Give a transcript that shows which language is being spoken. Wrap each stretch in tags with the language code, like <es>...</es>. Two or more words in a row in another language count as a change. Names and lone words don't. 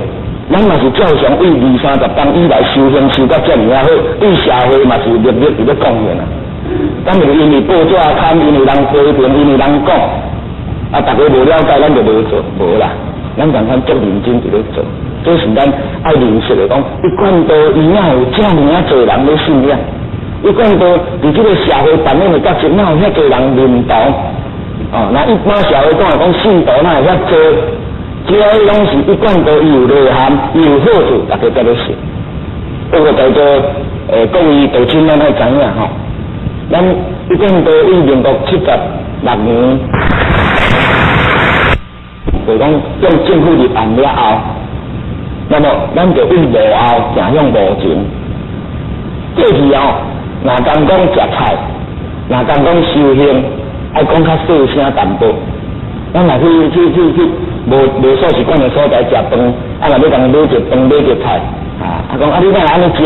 <nan>咱嘛是照常为20-30当以来修行修到遮尔好，对社会嘛是热烈伫咧贡献咱就因为报纸刊，因为人批评，因为人讲，大家无了解，咱就无做，无啦。咱常常足认真伫咧做，这是咱爱认识的讲，一贯道伊哪有遮尔多人咧信仰。一贯道伫这个社会扮演的角色，哪有遐多人认同？那一般社会讲信徒哪会遐多？这些拢是一贯道有内涵、有好处，大家才咧信。不过在座各位道亲咱爱知影吼，咱一贯道以民国76年，就讲用政府立案了后，那么咱就以无后行向无前。过去哦，若讲食菜，若讲修行，爱讲较细声淡薄。咱若去无所习惯的所在食饭，啊，若要讲买一饭买一菜，啊讲啊你哪安尼食？</nan>